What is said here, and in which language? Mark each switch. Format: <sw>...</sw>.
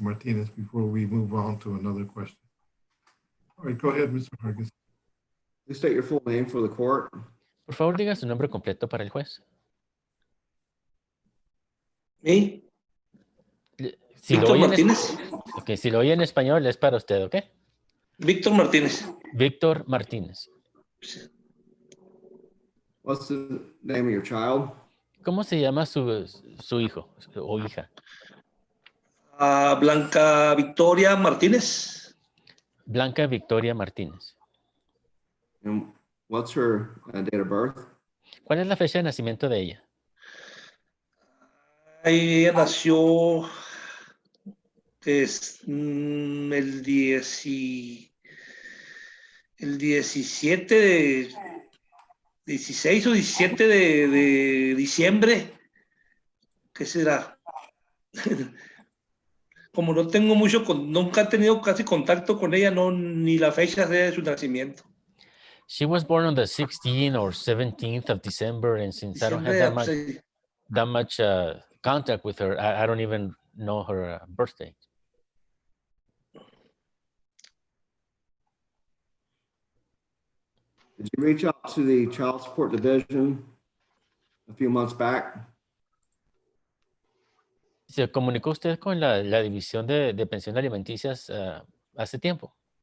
<en>Martinez before we move on to another question. All right, go ahead, Mr. Hargis. Please state your full name for the court.</en> <es>Por favor, diga su nombre completo para el juez. ¿Sí? Si lo Víctor oye Martínez. Okay, si lo oye en español es para usted, ¿ok? Víctor Martínez. Víctor Martínez.</es> <en>What's the name of your child?</en> <es>¿Cómo se llama su hijo o hija? Blanca Victoria Martínez. Blanca Victoria Martínez.</es> <en>And what's her date of birth?</en> <es>¿Cuál es la fecha de nacimiento de ella? Ella nació el 17 de 16 o 17 de diciembre. ¿Qué será? Como no tengo nunca he tenido casi contacto con ella, ni la fecha de su nacimiento.</es> <en>She was born on the 16th or 17th of December, and since I don't have that much contact with her, I don't even know her birthday. Did you reach out to the Child Support Division a few months back?</en> <es>¿Se comunicó usted con la División de Pensiones Alimenticias hace tiempo?</es>